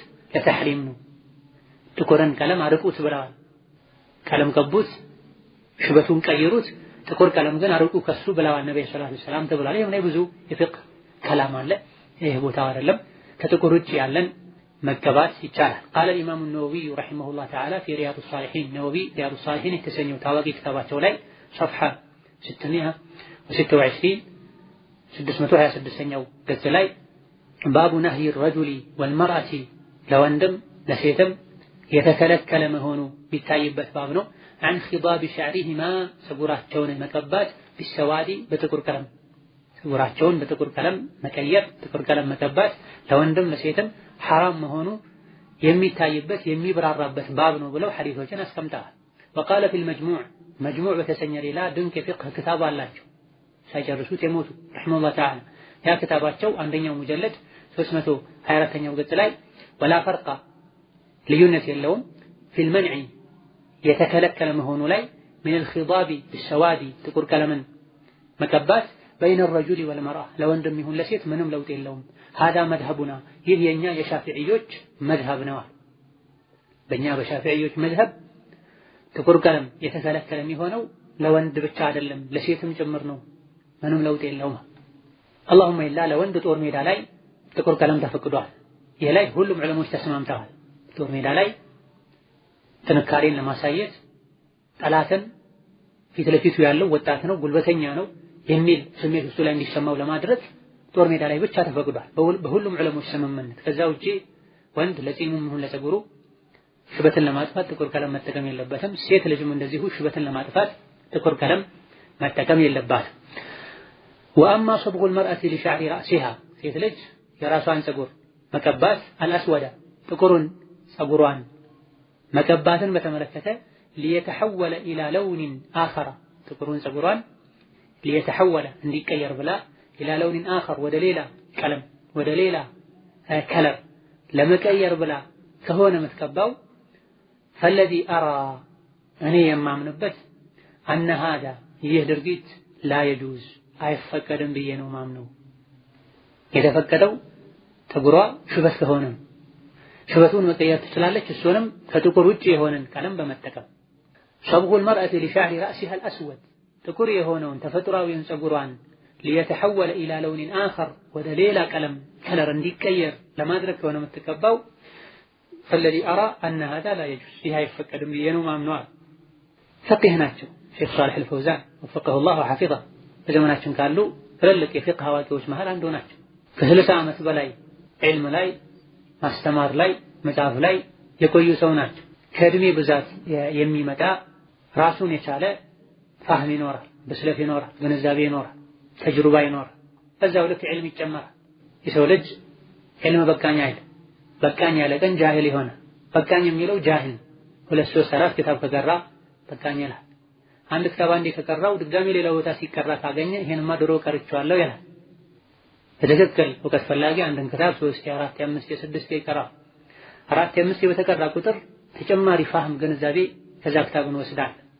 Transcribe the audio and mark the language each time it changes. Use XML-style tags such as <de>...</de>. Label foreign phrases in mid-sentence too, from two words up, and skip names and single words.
<am>ለተሕሪም ነው ጥቁርን ቀለም አርቁት ብለዋል ቀለም ቀቡት ሽበቱን ቀይሩት ጥቁር ቀለም ግን አርቁ ከሱ ብለዋል ነብዩ</am> <ar>صلى الله عليه وسلم</ar> <am>ተብሏል ይሄ ብዙ የፍቅህ ከላም አለ ይሄ ቦታው አይደለም ከጥቁር ውጭ ያለን መቀባት ይቻላል</am> <ar>قال الامام النووي رحمه الله تعالى في رياض الصالحين</ar> <am>نووي رياض الصالحين የተሰኘው ታዋቂ ክታባቸው ላይ صفحه 626ኛው ገጽ ላይ</am> <ar>باب نهي الرجل والمرأة</ar> <am>ለወንድም ለሴትም የተከለከለ መሆኑ ቢታይበት ባብ ነው</am> <ar>عن خضاب شعرهما</ar> <am>ፀጉራቸውን መቀባት بالسواد በጥቁር ቀለም ፀጉራቸውን በጥቁር ቀለም መቀየር ጥቁር ቀለም መቀባት ለወንድም ለሴትም حرام መሆኑ የሚታይበት የሚብራራበት ባብ ነው ብለው ሐዲሶችን አስቀምጠዋል</am> <ar>وقال في</ar> <am>المجموع مجموع በተሰኘ ሌላ ድንቅ የፍቅህ ክታብ አላቸው ሳይጨርሱት የሞቱ</am> <ar>رحمه الله تعالى</ar> <am>ያ ክታባቸው አንደኛው ሙጀለድ 324ኛው ገጽ ላይ</am> <ar>ولا فرق</ar> <am>ልዩነት የለውም</am> <ar>في المنع</ar> <am>የተከለከለ መሆኑ ላይ</am> <ar>من الخضاب بالسواد</ar> <am>ጥቁር ቀለምን መቀባት</am> <ar>بين الرجل والمرأة</ar> <am>ለወንድም ይሁን ለሴት ምንም ለውጥ የለውም</am> <ar>هذا مذهبنا</ar> <am>ይህ የኛ የሻፊዒዮች መዝሀብ ነው በእኛ በሻፊዒዮች መዝሀብ ጥቁር ቀለም የተከለከለ የሚሆነው ለወንድ ብቻ አይደለም ለሴትም ጭምር ነው ምንም ለውጥ የለውም</am> <ar>اللهم الا</ar> <am>ለወንድ ጦር ሜዳ ላይ ጥቁር ቀለም ተፈቅዷል ይሄ ላይ ሁሉም ዑለሞች ተስማምተዋል ጦር ሜዳ ላይ ጥንካሬን ለማሳየት ጠላትን ፊት ለፊቱ ያለው ወጣት ነው ጉልበተኛ ነው የሚል ስሜት እሱ ላይ እንዲሰማው ለማድረግ ጦር ሜዳ ላይ ብቻ ተፈቅዷል በሁሉም ዑለሞች ስምምነት ከዛ ውጪ ወንድ ለጺሙም ይሁን ለፀጉሩ ሽበትን ለማጥፋት ጥቁር ቀለም መጠቀም የለበትም። ሴት ልጅም እንደዚሁ ሽበትን ለማጥፋት ጥቁር ቀለም መጠቀም የለባትም።</am> <ar>وأما صبغ المرأة لشعر رأسها</ar> <am>ሴት ልጅ የራሷን ፀጉር መቀባት አልአስወዳ ጥቁሩን ፀጉሯን መቀባትን በተመለከተ</am> <ar>ليتحول إلى لون آخر</ar> <am>ጥቁሩን ፀጉሯን ليتحول እንዲቀየር ብላ</am> <ar>إلى لون آخر</ar> <am>ወደ ሌላ ቀለም ወደ ሌላ ከለር ለመቀየር ብላ ከሆነ የምትቀባው</am> <ar>فالذي أرى</ar> <am>እኔ የማምንበት</am> <ar>أن هذا</ar> <am>ይህ ድርጊት</am> <ar>لا يجوز</ar> <am>አይፈቀድም ብዬ ነው ማምነው። የተፈቀደው ፀጉሯ ሽበት ከሆነ ሽበቱን መቀየር ትችላለች፣ እሱንም ከጥቁር ውጪ የሆነን ቀለም በመጠቀም</am> <ar>صبغ المرأة لشعر رأسها الأسود</ar> <am>ጥቁር የሆነውን ተፈጥሯዊውን ፀጉሯን</am> <ar>ليتحول إلى لون آخر</ar> <am>ወደ ሌላ ቀለም ከለር እንዲቀየር ለማድረግ ከሆነ የምትቀባው فالذي</am> <ar>أرى أن هذا لا يجوز</ar> <am>ይህ አይፈቀድም ብዬ ነው ማምነው። ፈቂህ ናቸው ሼክ ሷሊህ አልፈውዛን</am> <ar>وفقه الله وحفظه</ar> <am>በዘመናችን ካሉ ትልልቅ የፊቅህ አዋቂዎች መሃል አንዱ ናቸው። ከ60 ዓመት በላይ ዒልም ላይ ማስተማር ላይ መጽሐፍ ላይ የቆዩ ሰው ናቸው። ከእድሜ ብዛት የሚመጣ ራሱን የቻለ ፋህም ይኖራል፣ ብስለት ይኖራል፣ ግንዛቤ ይኖራል፣ ተጅሩባ ይኖራል። በዛው ልክ ዒልም ይጨመራል። የሰው ልጅ ዒልም በቃኝ አይደል፣ በቃኝ ያለ ቀን ጃሂል ይሆናል። በቃኝ የሚለው ጃሂል 2 3 4 ክታብ ከቀራ በቃኝ ይላል። አንድ ክታብ አንዴ ከቀራው ድጋሚ ሌላ ቦታ ሲቀራ ካገኘ ይሄንማ ድሮ ቀርቼዋለሁ ይላል። በትክክል እውቀት ፈላጊ አንድን ክታብ 3 4 5 6 ይቀራ 4 5 በተቀራ ቁጥር ተጨማሪ ፋህም ግንዛቤ ከዛ ክታብን ወስዳል።</am>